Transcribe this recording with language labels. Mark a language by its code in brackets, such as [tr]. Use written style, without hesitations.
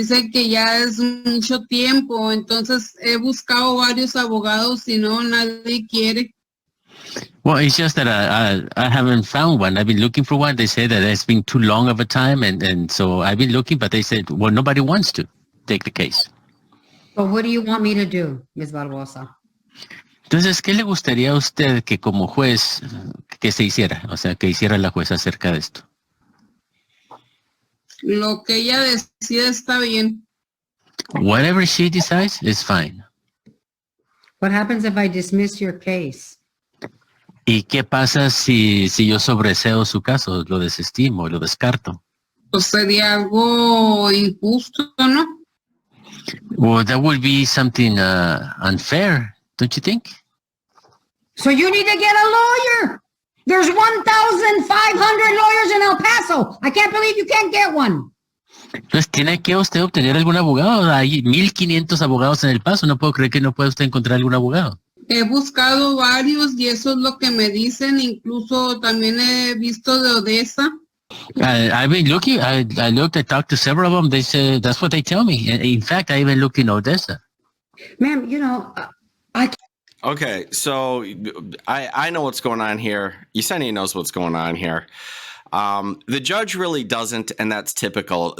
[es] que ya es mucho tiempo, entonces he buscado varios abogados y no, nadie quiere. [en] Well, it's just that I haven't found one. I've been looking for one. They say that it's been too long of a time, and so I've been looking, but they said, well, nobody wants to take the case. But what do you want me to do, Ms. Barbosa? [es] Entonces, ¿qué le gustaría a usted que como juez que se hiciera? O sea, que hiciera la jueza acerca de esto. Lo que ella decida está bien. [en] Whatever she decides is fine. What happens if I dismiss your case? [es] ¿Y qué pasa si yo sobreseo su caso, lo desestimo, lo descarto? Pues sería algo injusto, ¿no? [en] Well, that would be something unfair, don't you think? So you need to get a lawyer. There's 1,500 lawyers in El Paso. I can't believe you can't get one. [es] Pues tiene que usted obtener algún abogado. Hay 1,500 abogados en El Paso. No puedo creer que no pueda usted encontrar algún abogado. He buscado varios y eso es lo que me dicen. Incluso también he visto de Odessa. [en] I've been looking. I looked. I talked to several of them. They said that's what they tell me. In fact, I even looked in Odessa. Ma'am, you know, Okay, so I know what's going on here. Yesenia knows what's going on here. The judge really doesn't, and that's typical.